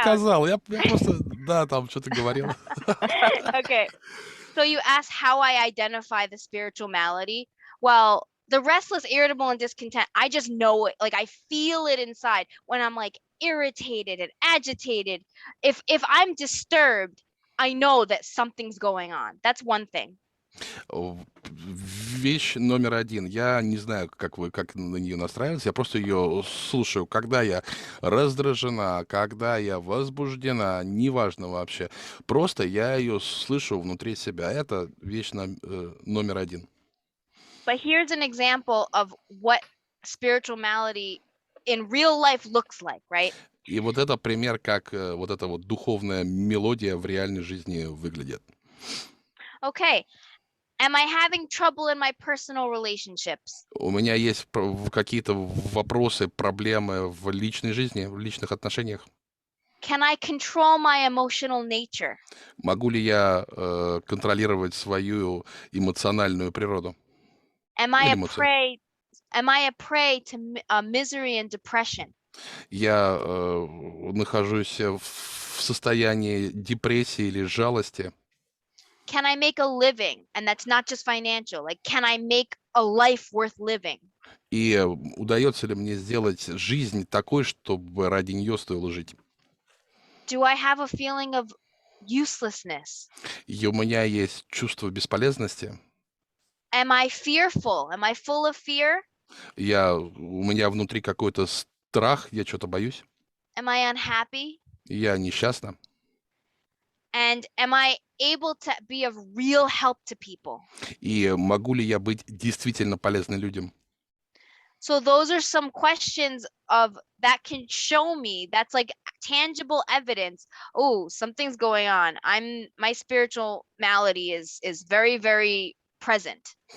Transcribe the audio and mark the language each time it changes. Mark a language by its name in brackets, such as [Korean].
[Russian] сказал, я просто, да, там что-то говорил. [English] Okay. So you asked how I identify the spiritual malady. Well, the restless, irritable, and discontent, I just know it. Like I feel it inside when I'm like irritated and agitated. If I'm disturbed, I know that something's going on. That's one thing. [Russian] Вещь номер один. Я не знаю, как на нее настраиваться. Я просто ее слушаю. Когда я раздражена, когда я возбуждена, неважно вообще. Просто я ее слышу внутри себя. Это вещь номер один. [English] But here's an example of what spiritual malady in real life looks like, right? [Russian] И вот это пример, как вот эта вот духовная мелодия в реальной жизни выглядит. [English] Okay. Am I having trouble in my personal relationships? [Russian] У меня есть какие-то вопросы, проблемы в личной жизни, в личных отношениях. [English] Can I control my emotional nature? [Russian] Могу ли я контролировать свою эмоциональную природу? [English] Am I a prey to misery and depression? [Russian] Я нахожусь в состоянии депрессии или жалости. [English] Can I make a living? And that's not just financial. Like, can I make a life worth living? [Russian] И удается ли мне сделать жизнь такой, чтобы ради нее стоило жить? [English] Do I have a feeling of uselessness? [Russian] И у меня есть чувство бесполезности. [English] Am I fearful? Am I full of fear? [Russian] У меня внутри какой-то страх, я что-то боюсь. [English] Am I unhappy? [Russian] Я несчастна. [English] And am I able to be of real help to people? [Russian] И могу ли я быть действительно полезным людям? [English] So those are some questions of that can show me, that's like tangible evidence. Oh, something's going on. My spiritual malady is very, very present.